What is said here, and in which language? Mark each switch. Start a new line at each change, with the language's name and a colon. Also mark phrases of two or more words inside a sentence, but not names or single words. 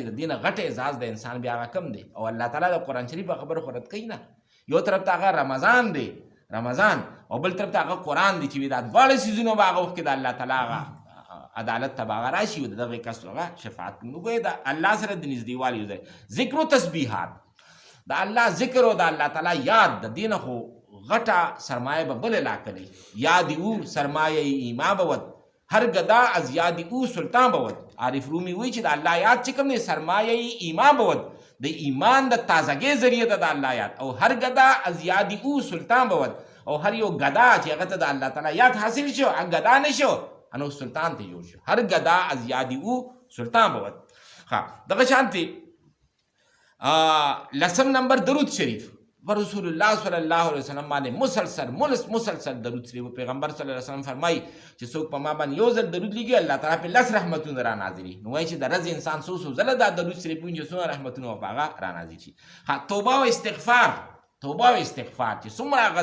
Pashto: د دې نه غټ اعزاز د انسان بیا هغه کم دی او الله تعالی د قرآن شریف په خبرو خو رد کوي نه یو طرف ته هغه رمضان دی رمضان او بل طرف ته هغه قرآن دی چې وي دا دواړه څیزونه به هغه وخت کې د الله تعالی هغه عدالت ته به هغه راشي او د دغې کس هغه شفاعت کوي نو ګویا د الله سره د نږدېوالي یو ځای ذکر و تسبیحات د الله ذکر او د الله تعالی یاد د دې نه خو غټه سرمایه به بله لا کوي یاد او
Persian: سرمایه ایمان بود هر گدا از یاد او سلطان بود
Pashto: عارف رومی وایي چې د الله یاد چې کوم دی
Persian: سرمایه ایمان بود
Pashto: د ایمان د تازګۍ ذریعه ده د الله یاد او
Persian: هر گدا از یاد او سلطان بود
Pashto: او هر یو گدا چې هغه ته د الله تعالی یاد حاصل شو هغه گدا نه شو انو سلطان ته جوړ شو
Persian: هر گدا از یادی او سلطان بود
Pashto: دغه شانتي لسم نمبر درود شریف و رسول الله
Arabic: صلی الله علیه وسلم
Pashto: باندې مسلسل درود شریف پیغمبر
Arabic: صلی الله علیه وسلم
Pashto: فرمایي چې څوک په ما باندې یو ځل درود لګي الله تعالی په لس رحمتونه را نازلي نو وایي چې د ورځې انسان څو ځله دا درود شریف وایي چې څومره رحمتونه په هغه را نازل شي توبه او استغفار چې څومره هغه